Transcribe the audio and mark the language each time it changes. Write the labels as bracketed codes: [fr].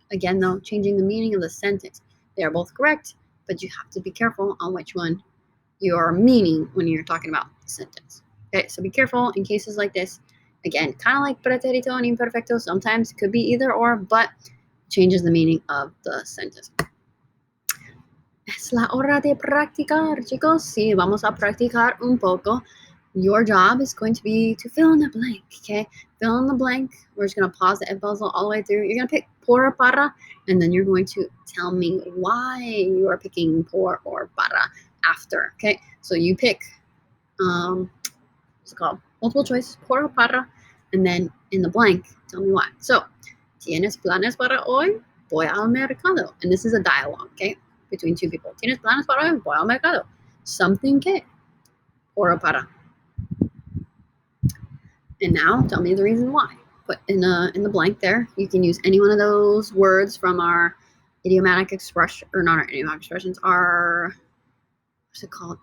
[en] Again, though, changing the meaning of the sentence. They are both correct, but you have to be careful on which one you are meaning when you're talking about the sentence. Okay, so be careful in cases like this. Again, kind of like pretérito and imperfecto. Sometimes it could be either or, but changes the meaning of the sentence. [es] Es la hora de practicar, chicos. Sí, vamos a practicar un poco. [en] Your job is going to be to fill in the blank, okay? Fill in the blank. We're just going to pause the egg puzzle all the way through. You're going to pick por or para, and then you're going to tell me why you are picking por or para after, okay? So you pick, what's it called? Multiple choice, por or para, and then in the blank, tell me why. [es] So, ¿tienes planes para hoy? Voy al mercado. [en] And this is a dialogue, okay? Between two people. [es] ¿Tienes planes para hoy? Voy al mercado. [en] Something [es] que. Por o para. [en] And now tell me the reason why. Put in the blank there. You can use any one of those words from our idiomatic expression, or not our idiomatic expressions, our, what's it called?